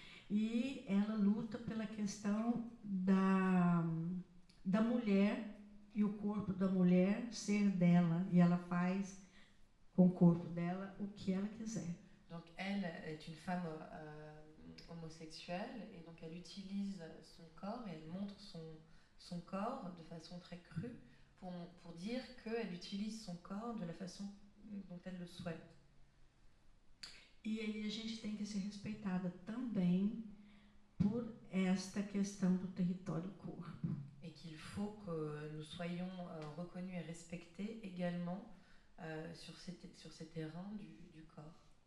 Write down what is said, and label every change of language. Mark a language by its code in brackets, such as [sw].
[pt] E ela luta pela questão da mulher e o corpo da mulher ser dela. E ela faz com o corpo dela o que ela quiser. [fr] Donc elle est une femme homosexuelle et donc elle utilise son corps et elle montre son corps de façon très crue pour dire qu'elle utilise son corps de la façon dont elle le souhaite. [pt] E aí a gente tem que ser respeitada também por esta questão do território corpo. [fr] Et qu'il faut que nous soyons reconnus et respectés également sur ces terrains du corps.